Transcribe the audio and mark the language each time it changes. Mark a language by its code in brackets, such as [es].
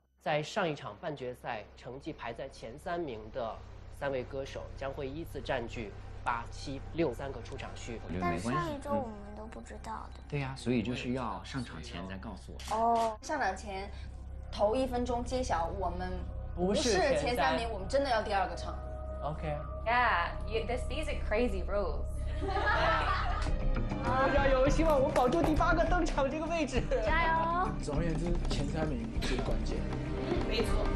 [zh] 在上一场半决赛成绩排在前3名的3位歌手将会依次占据8、7、6 3个出场区。但上一周我们都不知道的。对呀，所以就是要上场前再告诉我。哦，上场前头1分钟揭晓我们不是前3名，我们真的要第2个唱。 OK。 [en] Yeah, these are crazy rules. [zh] 加油！希望我保住第8个登场这个位置。加油！总而言之，前3名最关键。没错。